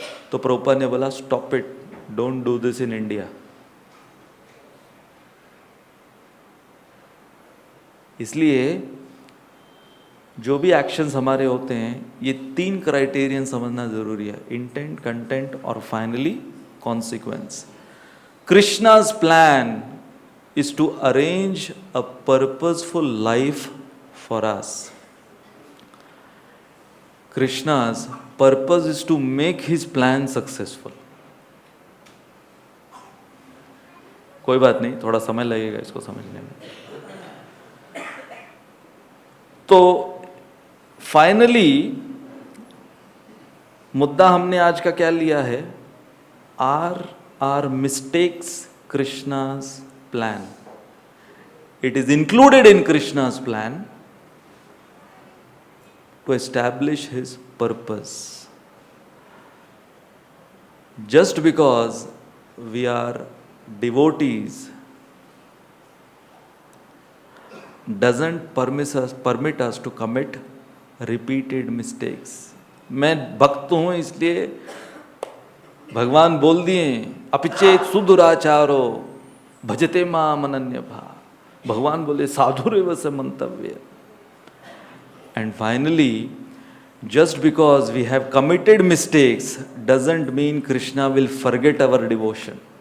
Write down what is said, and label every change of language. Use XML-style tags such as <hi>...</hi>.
<hi>तो प्रभुपाद ने बोला</hi> <en>Stop it, don't do this in India.</en> <hi>इसलिए जो भी एक्शंस हमारे होते हैं, ये 3 क्राइटेरियन समझना जरूरी है, इंटेंट, कंटेंट और finally consequence.</hi> <en>Krishna's plan is to arrange a purposeful life for us. Krishna's purpose is to make his plan successful.</en> <hi>कोई बात नहीं, थोड़ा समय लगेगा इसको समझने में। तो फाइनली मुद्दा हमने आज का क्या लिया है?</hi> <en>Are mistakes Krishna's plan. It is included in Krishna's plan to establish his purpose. Just because we are devotees doesn't permit us to commit repeated mistakes.</en> <hi>मैं भक्त हूं इसलिए भगवान बोल दिए</hi> <sa>अपिचेत सुदुराचारो भजते माम अनन्य भाव।</sa> <hi>भगवान बोले</hi> <sa>साधुरेव स मंतव्य।</sa> <en>And finally, just because we have committed mistakes doesn't mean Krishna will forget our devotion.</en>